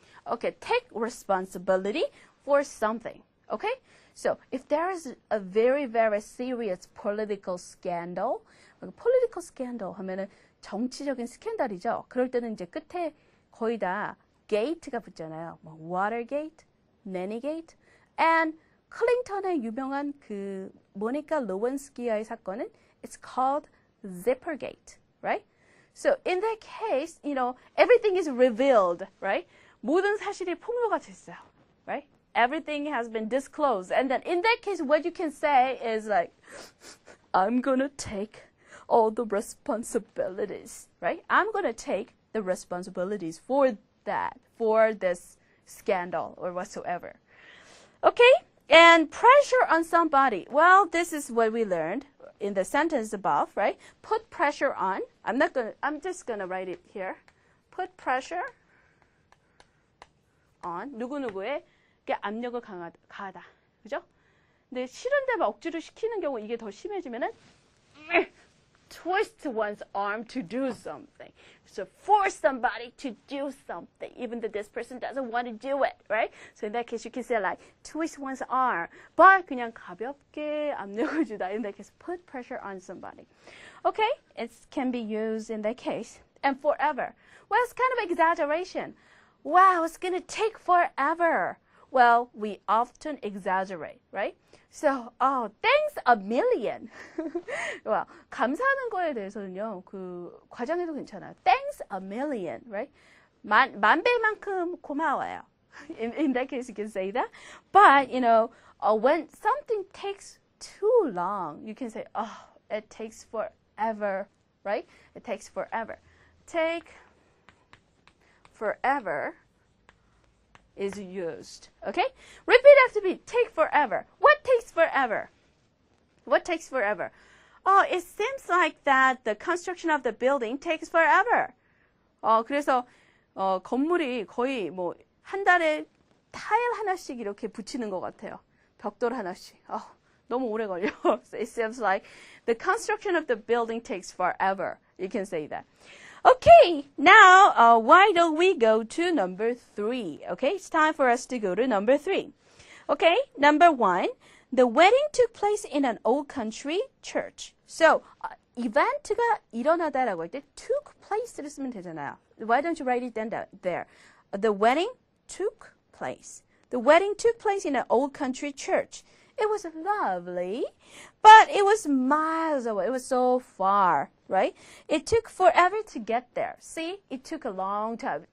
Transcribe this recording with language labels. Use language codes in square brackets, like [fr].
[en] Okay, take responsibility for something. Okay? So, if there is a very, very serious political scandal, political scandal [ko] 하면은 정치적인 스캔들이죠. 그럴 때는 이제 끝에 거의 다 gate가 붙잖아요. 뭐 Watergate, Nannygate, and 클린턴의 유명한 그 모니카 루원스키의 사건은 [en] it's called Zippergate, right? So in that case, you know, everything is revealed, right? [ko] 모든 사실이 폭로가 됐어요, [en] right? Everything has been disclosed. And then in that case, what you can say is like, I'm going to take all the responsibilities, right? I'm going to take the responsibilities for that, for this scandal or whatsoever. Okay? And pressure on somebody. Well, this is what we learned in the sentence above, right? Put pressure on. I'm just going to write it here. Put pressure on [ko] 누구누구에게 압력을 가하다. 그죠? 근데 싫은데 막 억지로 시키는 경우 이게 더 심해지면은 [en] twist one's arm to do something. So force somebody to do something, even though this person doesn't want to do it, right? So in that case, you can say like twist one's arm, but [ko] 그냥 가볍게 압력을 주다. [en] In that case, put pressure on somebody. Okay, it can be used in that case. And forever. Well, it's kind of exaggeration. Wow, it's going to take forever. Well, we often exaggerate, right? So, oh, thanks a million. [ko] well, 감사하는 거에 대해서는요, 그 과정에도 괜찮아요. [en] Thanks a million, right? [ko] 만 배만큼 고마워요. [en] In that case, you can say that. But, you know, when something takes too long, you can say, oh, it takes forever, right? It takes forever. Take forever is used. Okay? Repeat after me. Take forever. What takes forever? What takes forever? Oh, it seems like that the construction of the building takes forever. [ko] 그래서 건물이 거의 뭐 한 달에 타일 하나씩 이렇게 붙이는 것 같아요. 벽돌 하나씩. 너무 오래 걸려. [en] So it seems like the construction of the building takes forever. You can say that. Okay, now why don't we go to number 3? Okay, it's time for us to go to number 3. Okay, number 1, the wedding took place in an old country church. [ko] So, 이벤트가 일어나다라고 할 때 [en] took place [ko] 를 쓰면 되잖아요. [en] Why don't you write it down there? The wedding took place. The wedding took place in an old country church. It was lovely, but it was miles away. It was so far, right? It took forever to get there. See, it took a long time.